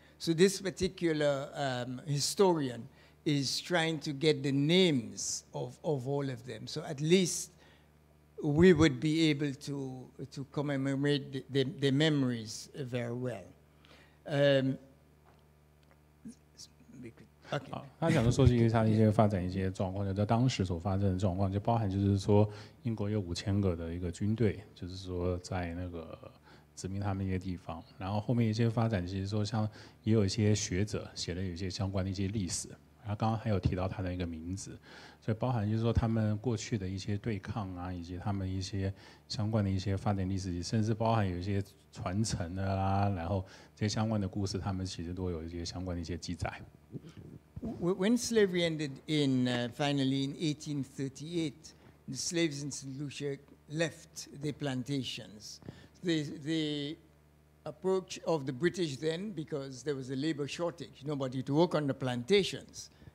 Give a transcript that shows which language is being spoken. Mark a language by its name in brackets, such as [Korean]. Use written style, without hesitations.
[English] So this particular historian is trying to get the names of all of them. So at least we would be able to commemorate the memories very well. Okay. [Chinese] 他讲的说是他的一些发展一些状况，就在当时所发生的状况，就包含就是说英国有5000个的一个军队，就是说在那个殖民他们一些地方，然后后面一些发展，其实说像也有一些学者写了有一些相关的一些历史，然后刚刚还有提到他的一个名字，所以包含就是说他们过去的一些对抗啊，以及他们一些相关的一些发展历史，甚至包含有一些传承的啦，然后这些相关的故事，他们其实都有一些相关的一些记载。 [English] When slavery ended finally in 1838, the slaves in Saint Lucia left the plantations. The approach of the British then, because there was a labor shortage, nobody to work on the plantations.